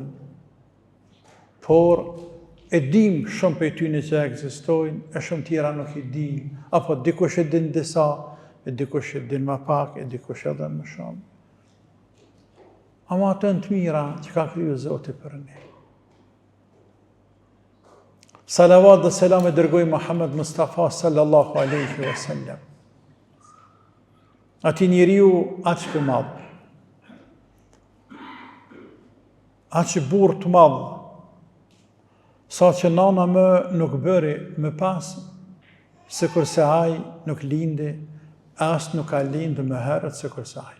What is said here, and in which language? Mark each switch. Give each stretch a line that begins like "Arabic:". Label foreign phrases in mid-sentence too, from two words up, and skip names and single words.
Albanian: Por e dim shumë për tyne që ekzistojnë, e shumë tjera nuk i dim. Apo dikush e din disa, e dikush e din më pak, e dikush edhe më shumë. Ama atë në të mira që ka kriju Zoti për ne. Salavat dhe selam e dërgoj Muhammed Mustafa
Arabic: صلى الله عليه وسلم.
Albanian: Ati njeriu aq të madh, aq burr të madh, sa që nana më nuk bëri më pas, se kurse ai nuk lindi, as nuk ka lindë më herët se kurse ai.